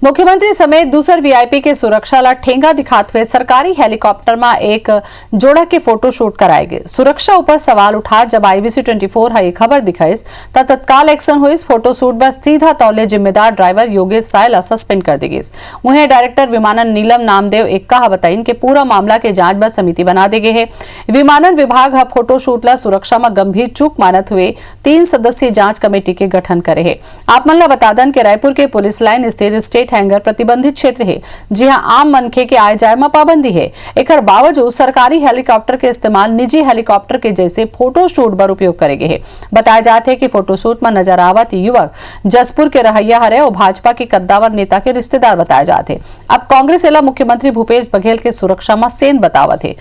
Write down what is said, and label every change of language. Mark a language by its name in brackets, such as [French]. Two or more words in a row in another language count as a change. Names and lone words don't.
[Chhattisgarhi] मुख्यमंत्री समेत दूसर वीआईपी के सुरक्षा ला ठेंगा दिखाते हुए सरकारी हेलीकॉप्टर में एक जोड़ा के [English] photo shoot [Chhattisgarhi] कराए गए। सुरक्षा ऊपर सवाल उठा जब IBC 24 है खबर दिखाईस तब तत्काल एक्शन हुई। [English] photo shoot [Chhattisgarhi] पर सीधा तौले जिम्मेदार ड्राइवर योगेश सायला सस्पेंड कर दी गई। वहीं डायरेक्टर विमानन नीलम नामदेव एक्का बताइन के पूरा मामला के जांच पर समिति बना दी गई है। विमानन विभाग हा [English] photo shoot [Chhattisgarhi] ला सुरक्षा में गंभीर चूक मानत हुए 3 सदस्यीय जांच कमेटी के गठन करे है। आप मन ला बता दन के रायपुर के पुलिस लाइन स्थित [English] state hangar [Chhattisgarhi] प्रतिबंधित क्षेत्र है, जी हां आम मनखे के आय जाय में पाबंदी है। एकर बावजूद सरकारी हेलीकॉप्टर के इस्तेमाल निजी हेलीकॉप्टर के जैसे [English] photo shoot [Chhattisgarhi] पर उपयोग करेगे है। बताया जाते है कि [English] photo shoot [Chhattisgarhi] में नजर आवत युवक जसपुर के रहैया हरे और भाजपा के कद्दावर नेता के रिश्तेदार बताए जाते। अब कांग्रेस एला मुख्यमंत्री भूपेश बघेल के सुरक्षा में सेन बतावत है।